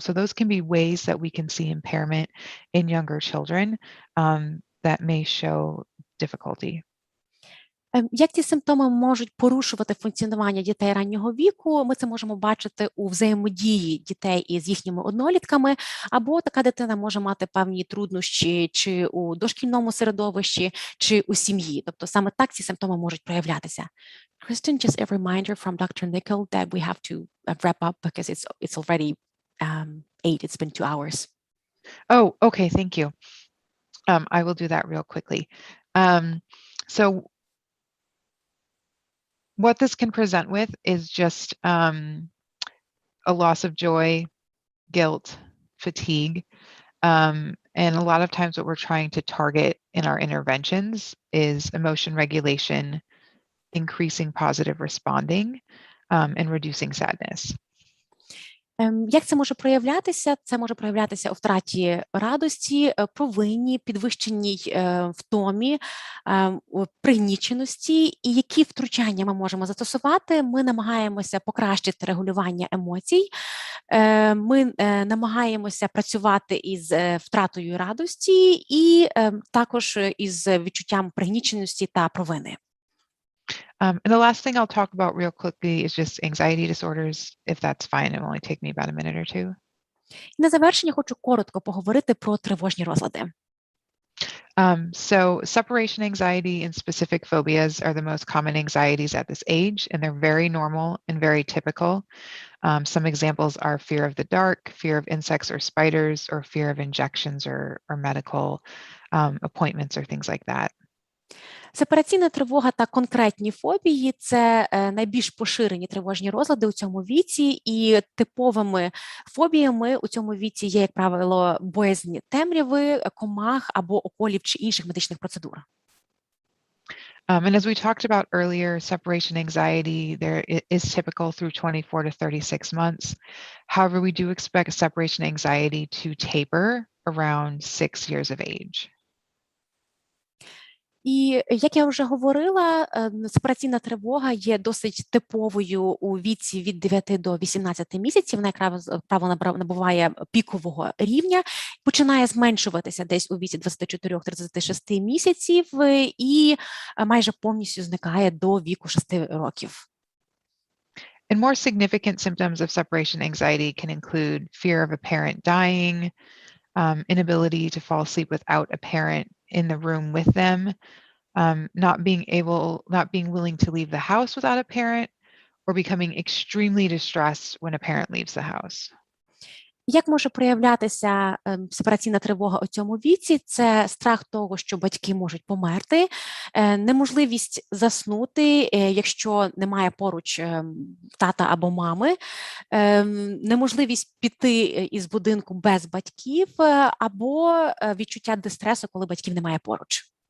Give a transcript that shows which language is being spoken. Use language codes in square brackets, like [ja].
[en] So those can be ways that we can see impairment in younger children that may show difficulty. [uk] Як ці симптоми можуть порушувати функціонування дітей раннього віку, ми це можемо бачити у взаємодії дітей із їхніми однолітками, або така дитина може мати певні труднощі чи у дошкільному середовищі, чи у сім'ї. Тобто саме так ці симптоми можуть проявлятися. [en] Kristen, just a reminder from Dr. Nickel that we have to wrap up because it's already 8, it's been 2 hours. Oh, okay, thank you. I will do that real quickly. So what this can present with is just a loss of joy, guilt, fatigue. And a lot of times what we're trying to target in our interventions is emotion regulation, increasing positive responding, and reducing sadness. [uk] Як це може проявлятися? Це може проявлятися у втраті радості, провині, підвищеній втомі, пригніченості. І які втручання ми можемо застосувати? Ми намагаємося покращити регулювання емоцій, ми намагаємося працювати із втратою радості і також із відчуттям пригніченості та провини. [en] And the last thing I'll talk about real quickly is just anxiety disorders, if that's fine. It will only take me about a minute or two. [uk] На завершення хочу коротко поговорити про тривожні розлади. [en] So separation anxiety and specific phobias are the most common anxieties at this age, and they're very normal and very typical. Some examples are fear of the dark, fear of insects or spiders, or fear of injections or medical appointments or things like that. [uk] Сепараційна тривога та конкретні фобії – це найбільш поширені тривожні розлади у цьому віці, і типовими фобіями у цьому віці є, як правило, боязнь темряви, комах або уколів чи інших медичних процедур. [en] And as we talked about earlier, separation anxiety is typical through 24 to 36 months. However, we do expect separation anxiety to taper around 6 years of age. [uk] І, як я вже говорила, сепараційна тривога є досить типовою у віці від 9 до 18 місяців. Вона, як правило, набуває пікового рівня, починає зменшуватися десь у віці 24-36 місяців і майже повністю зникає до віку 6 років. [en] And more significant symptoms of separation anxiety can include fear of a parent dying, inability to fall asleep without a parent in the room with them, not being willing to leave the house without a parent, or becoming extremely distressed when a parent leaves the house. [uk] Як може проявлятися сепараційна тривога у цьому віці? Це страх того, що батьки можуть померти, неможливість заснути, якщо немає поруч тата або мами, неможливість піти із будинку без батьків, або відчуття дистресу, коли батьків немає поруч.